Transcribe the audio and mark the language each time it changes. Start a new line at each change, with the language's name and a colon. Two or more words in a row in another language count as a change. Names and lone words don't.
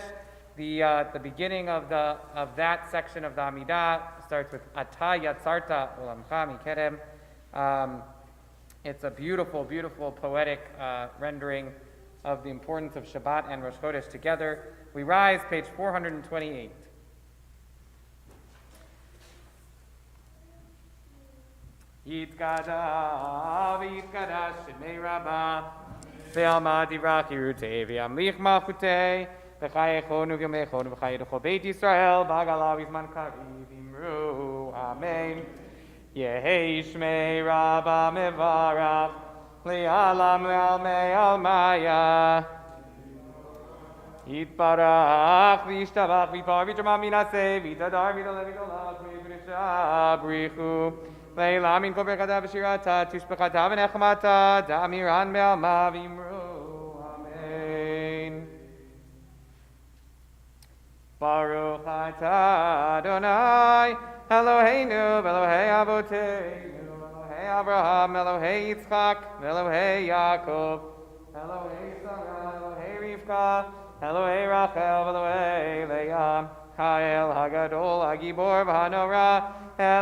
English: The beginning of that section of the Amidah starts with Ata Yatzarta Olamcha Mikerem. It's a beautiful, beautiful poetic rendering of the importance of Shabbat and
Hebrew: Rosh Chodesh
English: together. We rise, page 428.
Aramaic: יתגדל ויתקדש שמה רבא בעלמא די ברא כרעותה וימליך מלכותה בחייכון וביומיכון ובחיי דכל בית ישראל בעגלא ובזמן קריב ואמרו אמן. יהא שמה רבא מברך לעלם ולעלמי עלמיא יתברך וישתבח ויתפאר ויתרומם ויתנשא ויתהדר ויתעלה ויתהלל בריך הוא לעלא מן כל ברכתא ושירתא תשבחתא ונחמתא דאמירן בעלמא ואמרו. Amen.
Hebrew: ברוך אתה יי אלהינו ואלהי אבותינו אלהי אברהם אלהי יצחק אלהי יעקב אלהי שרה אלהי רבקה אלהי רחל אלהי לאה האל הגדול הגבור והנורא אל